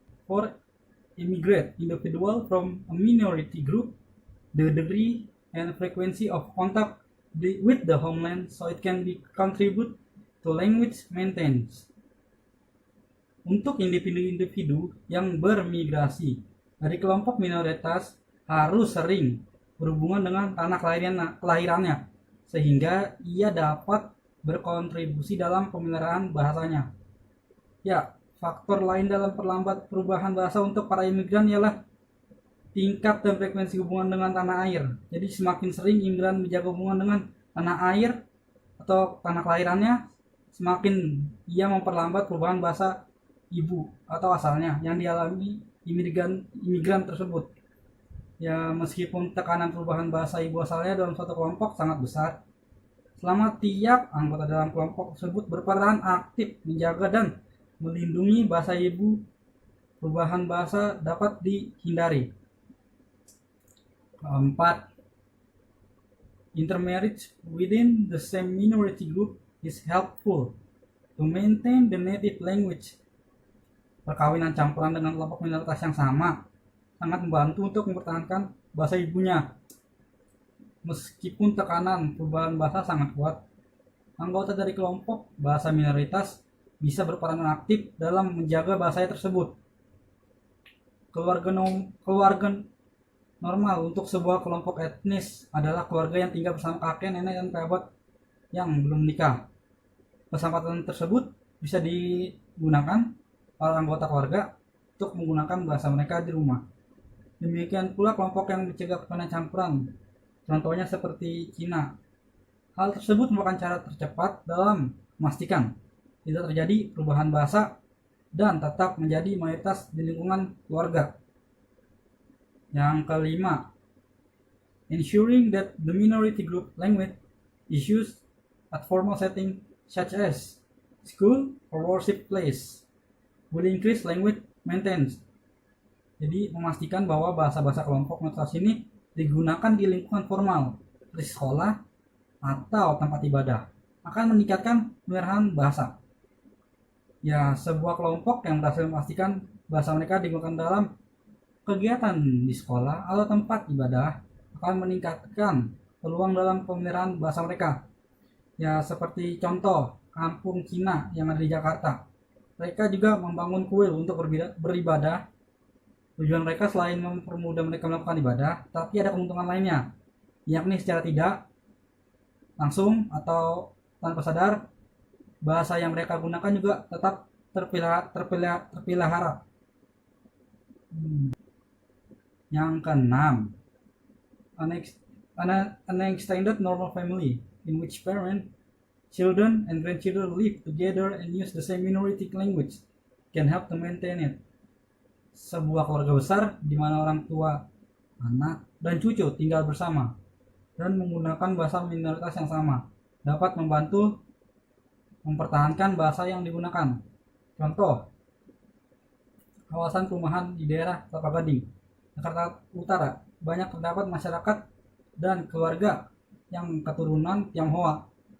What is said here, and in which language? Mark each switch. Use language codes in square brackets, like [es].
[en] For immigrant individual from a minority group, the degree and frequency of contact with the homeland so it can be contribute to language maintenance. [id] Untuk individu-individu yang bermigrasi dari kelompok minoritas harus sering berhubungan dengan tanah kelahirannya, sehingga ia dapat berkontribusi dalam pemeliharaan bahasanya. Ya, faktor lain dalam perlambat perubahan bahasa untuk para imigran ialah tingkat dan frekuensi hubungan dengan tanah air. Jadi semakin sering imigran menjaga hubungan dengan tanah air atau tanah kelahirannya, semakin ia memperlambat perubahan bahasa ibu atau asalnya yang dialami imigran tersebut. Ya, meskipun tekanan perubahan bahasa ibu asalnya dalam suatu kelompok sangat besar, selama tiap anggota dalam kelompok tersebut berperan aktif menjaga dan melindungi bahasa ibu, perubahan bahasa dapat dihindari. Keempat, [en] intermarriage within the same minority group is helpful to maintain the native language. [id] Perkawinan campuran dengan kelompok minoritas yang sama sangat membantu untuk mempertahankan bahasa ibunya. Meskipun tekanan perubahan bahasa sangat kuat, anggota dari kelompok bahasa minoritas bisa berperan aktif dalam menjaga bahasanya tersebut. Keluarga normal untuk sebuah kelompok etnis adalah keluarga yang tinggal bersama kakek, nenek, dan kerabat yang belum menikah. Kesempatan tersebut bisa digunakan para anggota keluarga untuk menggunakan bahasa mereka di rumah. Demikian pula kelompok yang mencegah perkawinan campuran, contohnya seperti Cina. Hal tersebut merupakan cara tercepat dalam memastikan tidak terjadi perubahan bahasa dan tetap menjadi mayoritas di lingkungan keluarga. Yang kelima, [en] ensuring that the minority group language is used at formal setting such as school or worship place will increase language maintenance. [id] Jadi memastikan bahwa bahasa-bahasa kelompok minoritas ini digunakan di lingkungan formal seperti sekolah atau tempat ibadah akan meningkatkan pemeliharaan bahasa. Ya, sebuah kelompok yang berhasil memastikan bahasa mereka digunakan dalam kegiatan di sekolah atau tempat ibadah akan meningkatkan peluang dalam pemeliharaan bahasa mereka. Ya, seperti contoh kampung Cina yang ada di Jakarta. Mereka juga membangun kuil untuk beribadah. Tujuan mereka selain mempermudah mereka melakukan ibadah, tapi ada keuntungan lainnya, yakni secara tidak langsung atau tanpa sadar, bahasa yang mereka gunakan juga tetap terpelihara. Yang keenam, [en] an extended normal family in which parents, children, and grandchildren live together and use the same minority language can help to maintain it. [id] Sebuah keluarga besar di mana orang tua, anak, dan cucu tinggal bersama dan menggunakan bahasa minoritas yang sama dapat membantu mempertahankan bahasa yang digunakan. Contoh, kawasan perumahan di daerah Kelapa Gading, Jakarta Utara, banyak terdapat masyarakat dan keluarga yang keturunan Tionghoa.